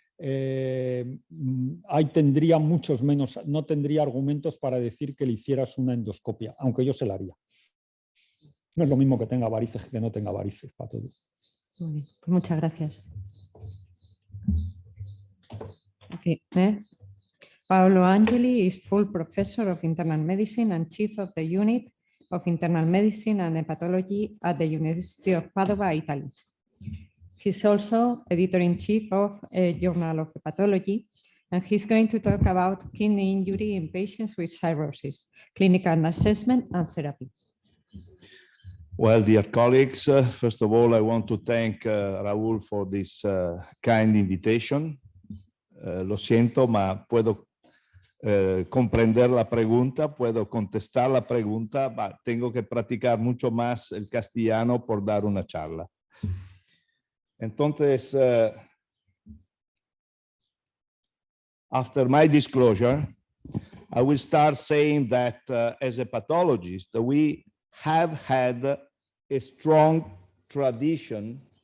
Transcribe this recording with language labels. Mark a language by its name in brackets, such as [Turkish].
[Spanish] Ahí tendría muchos menos, no tendría argumentos para decir que le hicieras una endoscopia, aunque yo se la haría. No es lo mismo que tenga varices que no tenga varices para todo. Muy bien, pues muchas gracias. [English] Okay. Paolo Angeli is full professor of internal medicine and chief of the unit of internal medicine and hepatology at the University of Padova, Italy. He's also editor-in-chief of a Journal of Hepatology, and he's going to talk about kidney injury in patients with cirrhosis, clinical assessment and therapy. Well, dear colleagues, first of all, I want to thank Raúl for this kind invitation. [Spanish] Lo siento, ma puedo comprender la pregunta, puedo contestar la pregunta, ma tengo que practicar mucho más el castellano por dar una charla. [English] Entonces, after my disclosure, I will start saying that as a pathologist, we have had a strong tradition.